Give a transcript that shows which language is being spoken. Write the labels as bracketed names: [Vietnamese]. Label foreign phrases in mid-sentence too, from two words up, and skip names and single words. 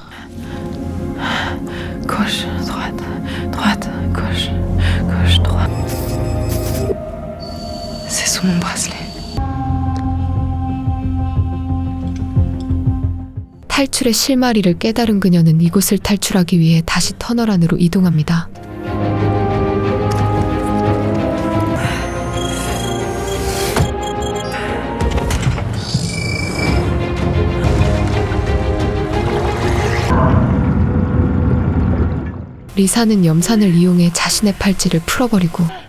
[French] Gauche, droite, droite, gauche, gauche, droite. C'est sous mon bracelet. [Korean] 탈출의 실마리를 깨달은 그녀는 이곳을 탈출하기 위해 다시 터널 안으로 이동합니다. 리사는 염산을 이용해 자신의 팔찌를 풀어버리고